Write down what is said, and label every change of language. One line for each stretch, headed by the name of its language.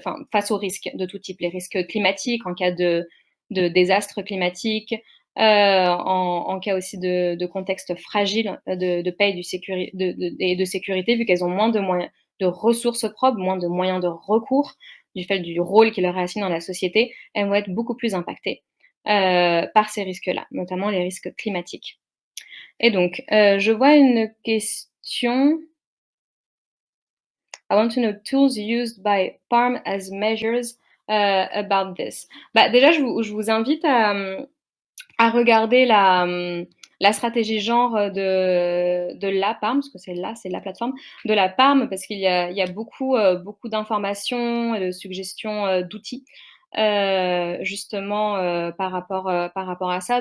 French: face aux risques de tout type, les risques climatiques en cas de désastres climatiques, en cas aussi de contexte fragile de paix et de sécurité, vu qu'elles ont moins de moyens, de ressources propres, moins de moyens de recours, du fait du rôle qui leur est assigné dans la société, elles vont être beaucoup plus impactées par ces risques-là, notamment les risques climatiques. Et donc, je vois une question.
English: I want to know tools used by PARM as measures about this.
French: Bah, déjà, je vous invite à regarder la stratégie genre de la PARM, parce que c'est la plateforme de la PARM, parce qu'il y a beaucoup d'informations et de suggestions d'outils, justement, par rapport à ça.